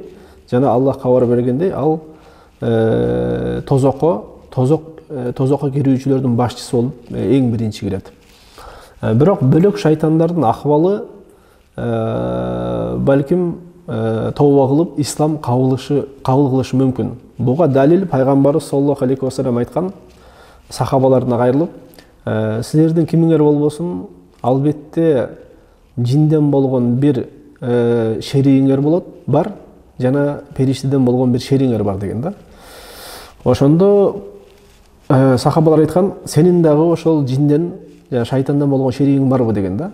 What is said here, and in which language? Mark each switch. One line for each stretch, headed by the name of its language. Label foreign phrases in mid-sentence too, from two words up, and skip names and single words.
Kyrgyz: Жана Аллах кабар бергендей, ал тозокко кирүүчүлөрдүн башчысы болуп эң биринчи кирет. Бирок бөлөк шайтандардын акыбалы балким тооба кылып ислам кабыл кылышы мүмкүн. Буга далил пайгамбарыбыз
Arabic: صلى الله عليه وسلم
Kyrgyz: айткан, сахабаларына кайрылып, силердин кимиңер болбосун, албетте жинден болгон бир шеригиңер болот, бар, жана периштеден болгон бир шеригиңер бар деген да. Ошондо сахабалар айткан, сенин дагы ошол жинден, шайтандан болгон шеригиң барбы деген да.